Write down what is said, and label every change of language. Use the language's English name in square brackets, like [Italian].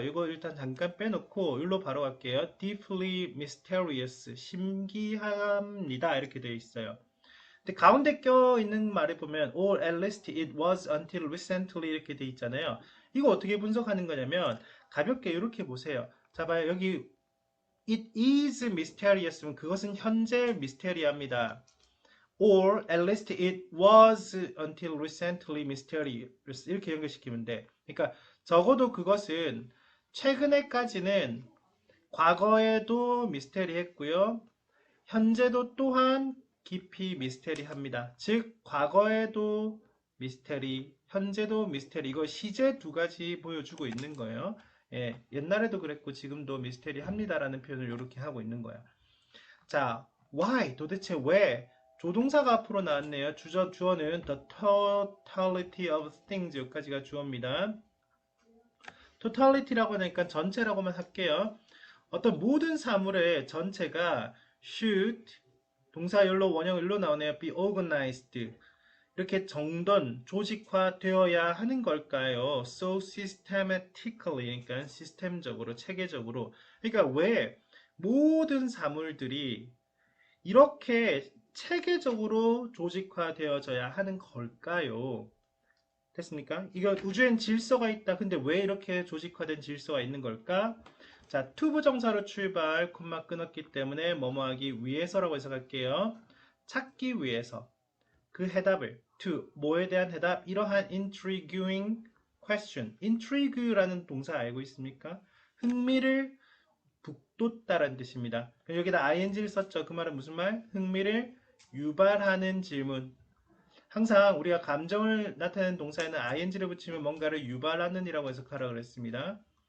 [Korean] 이거 일단 잠깐 빼놓고 여기로 바로 갈게요. [English] deeply mysterious [Korean] 신기합니다 이렇게 되어 있어요. 근데 가운데 껴있는 말에 보면 [English] or at least it was until recently [Korean] 이렇게 돼 있잖아요. 이거 어떻게 분석하는 거냐면 가볍게 이렇게 보세요. 자 봐요. 여기 [English] it is mysterious [Korean] 면 그것은 현재 미스테리합니다. [English] or at least it was until recently mysterious [Korean] 이렇게 연결시키면 돼. 그러니까 적어도 그것은 최근에까지는 과거에도 미스테리했고요. 현재도 또한 깊이 미스테리합니다. 즉 과거에도 미스테리, 현재도 미스테리. 이거 시제 두 가지 보여주고 있는 거예요. 예, 옛날에도 그랬고 지금도 미스테리합니다라는 표현을 이렇게 하고 있는 거야. 자, why? 도대체 왜? 조동사가 앞으로 나왔네요. 주어는 the totality of things 여기까지가 주어입니다. totality라고 하니까 전체라고만 할게요. 어떤 모든 사물의 전체가 should 동사 열로 원형 일로 나오네요. be organized 이렇게 정돈, 조직화되어야 하는 걸까요? So systematically 그러니까 시스템적으로, 체계적으로 그러니까 왜 모든 사물들이 이렇게 체계적으로 조직화되어져야 하는 걸까요? 됐습니까? 이거 우주엔 질서가 있다. 근데 왜 이렇게 조직화된 질서가 있는 걸까? 자, to 부정사로 출발, 콤마 끊었기 때문에 뭐뭐하기 위해서라고 해석할게요. 찾기 위해서 그 해답을 to 뭐에 대한 해답? 이러한 intriguing question. intrigue라는 동사 알고 있습니까? 흥미를 북돋다라는 뜻입니다. 여기다 ing를 썼죠. 그 말은 무슨 말? 흥미를 유발하는 질문. 항상 우리가 감정을 나타내는 동사에는 ing를 붙이면 뭔가를 유발하는 이라고 해석하라고 그랬습니다.